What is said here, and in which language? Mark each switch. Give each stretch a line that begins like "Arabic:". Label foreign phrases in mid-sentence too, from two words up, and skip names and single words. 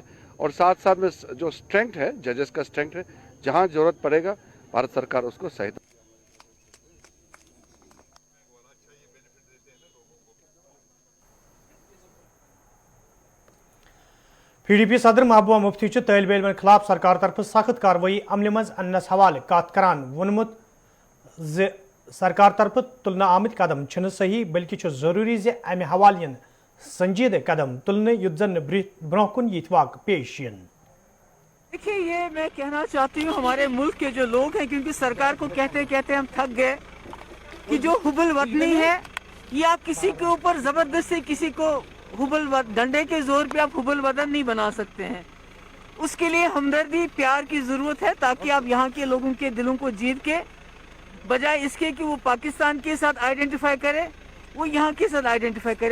Hindi: और साथ साथ में जो स्ट्रेंथ है जजेस का स्ट्रेंथ है जहाँ ज़रूरत पड़ेगा भारत सरकार उसको सहायता।
Kashmiri: PDP सदर महबूबा मुफ्ती तालिब इल्मन खिलाफ सरकार तरफ सख्त कार्रवाई अमल मज अनस हवाले कत करान वोनमुत सरकार तरफ तुलना आमद कदम छन सही बल्कि जरूरी जे अमे हवाले संजीदा कदम तुलने युद्धन ब्रोहकुन यितवाक पेश यन।
Hindi: देखिए ये मैं कहना चाहती हूँ हमारे मुल्क के जो लोग हैं क्योंकि सरकार को कहते कहते हम थक गए कि जो हुबल वतनी है या किसी के ऊपर जबरदस्ती किसी को डंडे के जोर पे आप हुबल वतन नहीं बना सकते हैं। उसके लिए हमदर्दी प्यार की जरूरत है ताकि आप यहाँ के लोगों के दिलों को जीत के बजाय इसके कि वो पाकिस्तान के साथ आइडेंटिफाई करे वो यहाँ के साथ आइडेंटिफाई करे।